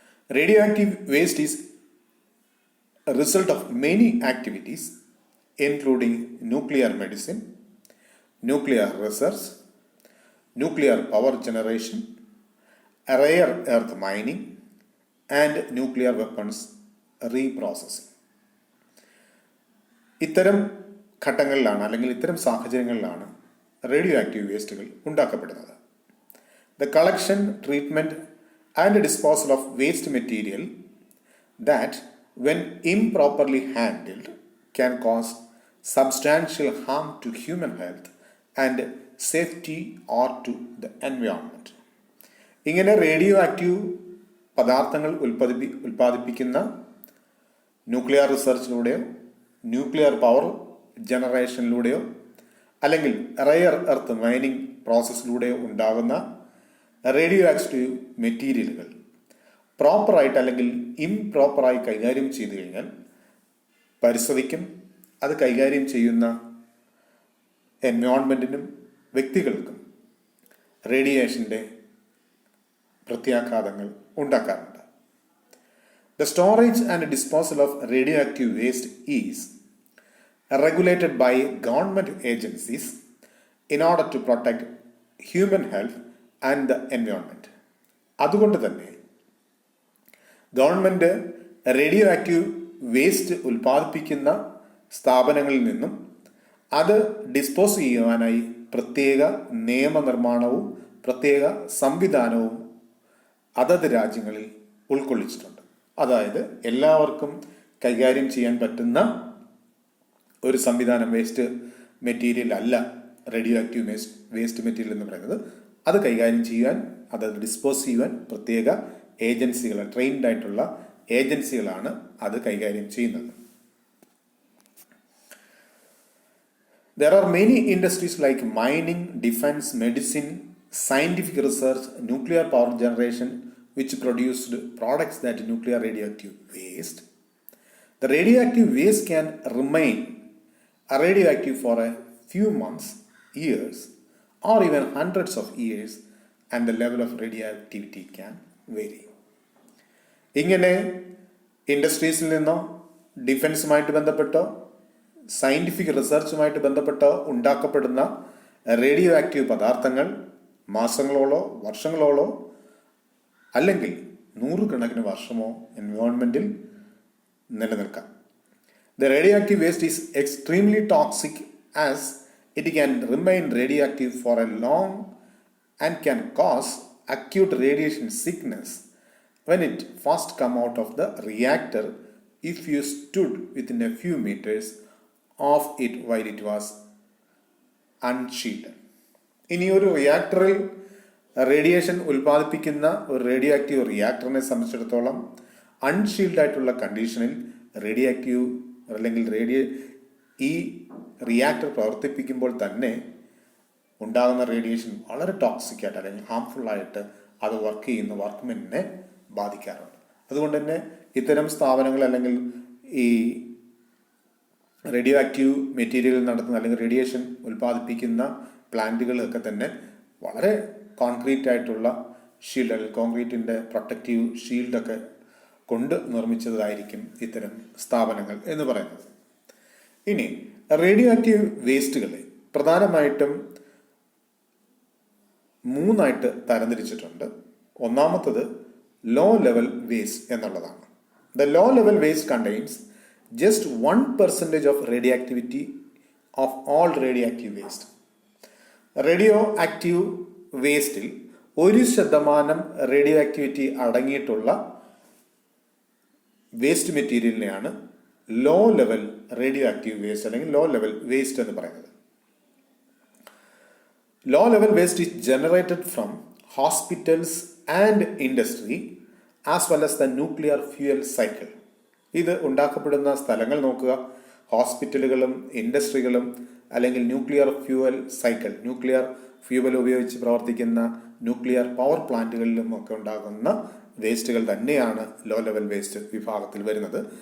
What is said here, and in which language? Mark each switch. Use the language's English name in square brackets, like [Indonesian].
[English] Radioactive waste is a result of many activities including nuclear medicine, nuclear research, nuclear power generation, rare earth mining and nuclear weapons reprocessing. [Malayalam] ഇത്തരം ഘട്ടങ്ങളിലാണ് അല്ലെങ്കിൽ ഇത്തരം സാഹചര്യങ്ങളിലാണ് radio active വേസ്റ്റുകൾ ഉണ്ടാക്കപ്പെടുന്നത്. [English] The collection, treatment and disposal of waste material that when improperly handled can cause substantial harm to human health and safety or to the environment. [Malayalam] ഇങ്ങനെ radio active പദാർത്ഥങ്ങൾ ഉൽപ്പാദിപ്പിക്കുന്ന nuclear റിസർച്ചിലൂടെയോ nuclear power ജനറേഷനിലൂടെയോ അല്ലെങ്കിൽ rare earth mining പ്രോസസ്സിലൂടെയോ ഉണ്ടാകുന്ന radio active മെറ്റീരിയലുകൾ പ്രോപ്പറായിട്ട് അല്ലെങ്കിൽ ഇംപ്രോപ്പറായി കൈകാര്യം ചെയ്തു കഴിഞ്ഞാൽ പരിസ്ഥിതിക്കും അത് കൈകാര്യം ചെയ്യുന്ന എൻവയോൺമെൻറ്റിനും വ്യക്തികൾക്കും റേഡിയേഷൻ്റെ പ്രത്യാഘാതങ്ങൾ ഉണ്ടാക്കാറുണ്ട്. [English] The storage and disposal of radioactive waste is regulated by government agencies in order to protect human health and the environment. [Malayalam] അതുകൊണ്ട് തന്നെ ഗവൺമെൻറ് റേഡിയോ ആക്റ്റീവ് വേസ്റ്റ് ഉൽപ്പാദിപ്പിക്കുന്ന സ്ഥാപനങ്ങളിൽ നിന്നും അത് ഡിസ്പോസ് ചെയ്യുവാനായി പ്രത്യേക നിയമനിർമ്മാണവും പ്രത്യേക സംവിധാനവും അതത് രാജ്യങ്ങളിൽ ഉൾക്കൊള്ളിച്ചിട്ടുണ്ട്. അതായത് എല്ലാവർക്കും കൈകാര്യം ചെയ്യാൻ പറ്റുന്ന ഒരു സംവിധാനം വേസ്റ്റ് മെറ്റീരിയൽ അല്ല റേഡിയോ ആക്റ്റീവ് വേസ്റ്റ് മെറ്റീരിയൽ എന്ന് പറയുന്നത്. അത് കൈകാര്യം ചെയ്യാൻ, അത് ഡിസ്പോസ് ചെയ്യുവാൻ പ്രത്യേക ഏജൻസികൾ, ട്രെയിൻഡ് ആയിട്ടുള്ള ഏജൻസികളാണ് അത് കൈകാര്യം ചെയ്യുന്നത്. [English] There are many industries like mining, defense, medicine, scientific research, nuclear power generation which produced products that nuclear radioactive waste. The radioactive waste can remain radioactive for a few months, years, or even hundreds of years, and the level of radioactivity can vary. [Malayalam] ഇങ്ങനെ ഇൻഡസ്ട്രീസിൽ നിന്നോ ഡിഫൻസുമായിട്ട് ബന്ധപ്പെട്ടോ scientific റിസർച്ചുമായിട്ട് ബന്ധപ്പെട്ടോ ഉണ്ടാക്കപ്പെടുന്ന radio active പദാർത്ഥങ്ങൾ മാസങ്ങളോളോ വർഷങ്ങളോളോ അല്ലെങ്കിൽ നൂറുകണക്കിന് വർഷമോ എൻവയോൺമെൻറ്റിൽ നിലനിൽക്കാം. [English] The radioactive waste is extremely toxic as it can remain radioactive for a long and can cause acute radiation sickness when it first come out of the reactor if you stood within a few meters of it while it was unshielded. [Malayalam] ഇനി ഒരു റിയാക്ടറിൽ radiation ഉൽപ്പാദിപ്പിക്കുന്ന ഒരു radio active റിയാക്ടറിനെ സംബന്ധിച്ചിടത്തോളം unshielded ആയിട്ടുള്ള കണ്ടീഷനിൽ radio active അല്ലെങ്കിൽ ഈ റിയാക്ടർ പ്രവർത്തിപ്പിക്കുമ്പോൾ തന്നെ ഉണ്ടാകുന്ന റേഡിയേഷൻ വളരെ ടോക്സിക് ആയിട്ട് അല്ലെങ്കിൽ ഹാംഫുൾ ആയിട്ട് അത് വർക്ക് ചെയ്യുന്ന വർക്ക്മെന്റിനെ ബാധിക്കാറുണ്ട്. അതുകൊണ്ട് തന്നെ ഇത്തരം സ്ഥാപനങ്ങൾ അല്ലെങ്കിൽ ഈ റേഡിയോ ആക്റ്റീവ് മെറ്റീരിയൽ നടത്തുന്ന അല്ലെങ്കിൽ റേഡിയേഷൻ ഉൽപ്പാദിപ്പിക്കുന്ന പ്ലാന്റുകളൊക്കെ തന്നെ വളരെ കോൺക്രീറ്റ് ആയിട്ടുള്ള ഷീൽഡ് അല്ലെങ്കിൽ കോൺക്രീറ്റിൻ്റെ പ്രൊട്ടക്റ്റീവ് ഷീൽഡൊക്കെ കൊണ്ട് നിർമ്മിച്ചതായിരിക്കും ഇത്തരം സ്ഥാപനങ്ങൾ എന്ന് പറയുന്നത്. ഇനി റേഡിയോ ആക്റ്റീവ് വേസ്റ്റുകളെ പ്രധാനമായിട്ടും 3 തരംതിരിച്ചിട്ടുണ്ട്. ഒന്നാമത്തത് ലോ ലെവൽ വേസ്റ്റ് എന്നുള്ളതാണ്. [English] The low level waste contains just 1% of radioactivity of all radioactive waste. [Malayalam] Radio active വേസ്റ്റിൽ 1% radio activity അടങ്ങിയിട്ടുള്ള waste മെറ്റീരിയലിനെയാണ് low level radio active waste അല്ലെങ്കിൽ ലോ ലെവൽ വേസ്റ്റ് എന്ന് പറയുന്നത്. [English] Low level waste is generated from hospitals and industry as well as the nuclear fuel cycle. [Malayalam] ഇത് ഉണ്ടാക്കപ്പെടുന്ന സ്ഥലങ്ങൾ നോക്കുക. ഹോസ്പിറ്റലുകളും ഇൻഡസ്ട്രികളും അല്ലെങ്കിൽ nuclear fuel cycle, nuclear fuel ഉപയോഗിച്ച് പ്രവർത്തിക്കുന്ന ന്യൂക്ലിയർ പവർ പ്ലാന്റുകളിലും ഒക്കെ ഉണ്ടാകുന്ന വേസ്റ്റുകൾ തന്നെയാണ് ലോ ലെവൽ വേസ്റ്റ് വിഭാഗത്തിൽ വരുന്നത്.